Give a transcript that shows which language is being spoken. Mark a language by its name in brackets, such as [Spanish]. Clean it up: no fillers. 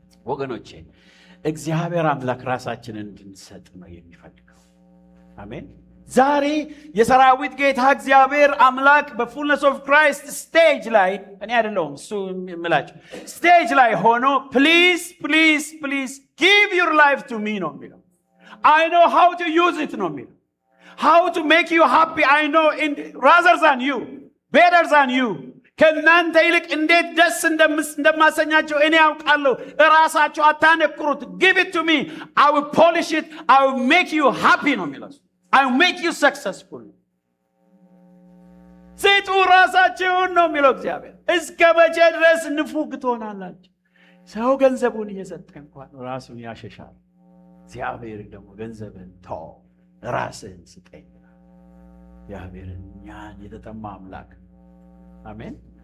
[Amharic] ወገኖቼ እግዚአብሔር አምላክ ራሳችንን እንድንሰጥ ነው የሚፈልገው። አሜን። ዛሬ የሰራዊት ጌታ እግዚአብሔር አምላክ በፉልነስ ኦፍ ክራይስት ስቴጅ ላይ እኔ አይደለሁም እሱ የምላችሁ ስቴጅ ላይ ሆኖ [English] ፕሊዝ ፕሊዝ ፕሊዝ ጊቭ ዩር ላይፍ ቱ ሚ [Amharic] ነው የሚለው። [English] I know how to use it [Amharic] ነው የሚለው። [English] How to make you happy I know rather than you, better than you. [Amharic] ከእናንተ ይልቅ እንዴት ደስ እንደማሰኛቸው እኔ ያውቃለሁ። እራሳቸው አታነክሩት። [English] Give it to me, I will polish it, I will make you happy [Amharic] ነው የሚለው። [English] I will make you successful. [Amharic] ስጡ ራሳችሁን ነው የሚለው እግዚአብሔር። እስከ መቼ ድረስ ንፉግ ትሆናላችሁ? ሰው ገንዘቡን እየሰጠ እንኳን ራሱን ያሸሻል። እግዚአብሔር ደግሞ ገንዘብን ተው ራስህን ስጠኝ። እግዚአብሔርን እኛን የተጠማ አምላክ አሜን።